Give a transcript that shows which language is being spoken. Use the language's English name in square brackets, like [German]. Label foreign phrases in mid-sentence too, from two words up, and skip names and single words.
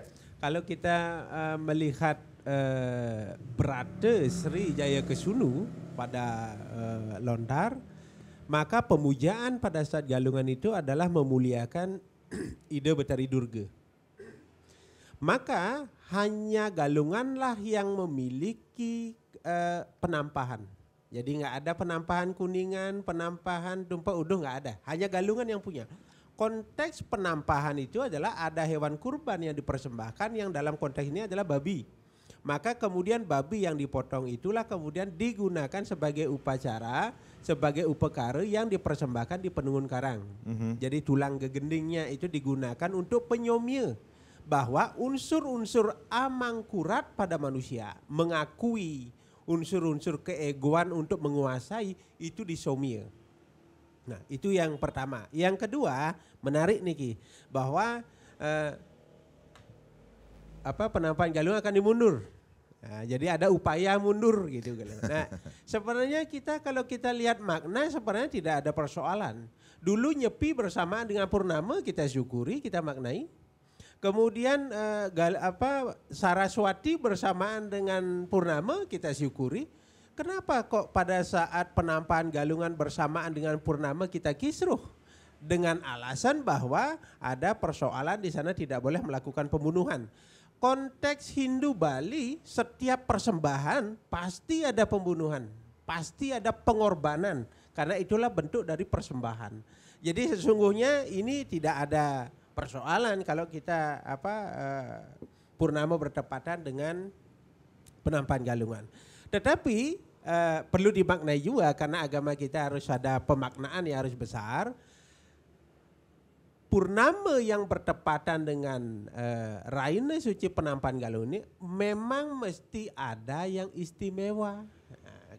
[Indonesian] Kalau kita melihat Brata Sri Jayakesunu pada lontar, maka pemujaan pada saat galungan itu adalah memuliakan Ida Betari Durga. Maka hanya galunganlah yang memiliki penampahan. Jadi nggak ada penampahan kuningan, penampahan tumpah uduh, nggak ada. Hanya galungan yang punya. Konteks penampahan itu adalah ada hewan kurban yang dipersembahkan, yang dalam konteks ini adalah babi. Maka kemudian babi yang dipotong itulah kemudian digunakan sebagai upacara, sebagai upekara yang dipersembahkan di Penungun Karang. Jadi tulang gegendingnya itu digunakan untuk penyomya bahwa unsur-unsur amangkurat pada manusia, mengakui unsur-unsur keegoan untuk menguasai itu disomia. Nah, itu yang pertama. Yang kedua, menarik nih bahwa penampahan galungan akan dimundur. Nah, jadi ada upaya mundur gitu. Nah, sebenarnya kalau kita lihat makna sebenarnya tidak ada persoalan. Dulu Nyepi bersamaan dengan Purnama kita syukuri, kita maknai. Kemudian Saraswati bersamaan dengan Purnama kita syukuri. Kenapa kok pada saat penampahan galungan bersamaan dengan Purnama kita kisruh? Dengan alasan bahwa ada persoalan di sana tidak boleh melakukan pembunuhan. Konteks Hindu Bali setiap persembahan pasti ada pembunuhan. Pasti ada pengorbanan. Karena itulah bentuk dari persembahan. Jadi sesungguhnya ini tidak ada persoalan kalau kita Purnama bertepatan dengan penampahan galungan. Tetapi perlu dimaknai juga karena agama kita harus ada pemaknaan yang harus besar. Purnama yang bertepatan dengan Raina Suci penampahan galungan ini memang mesti ada yang istimewa.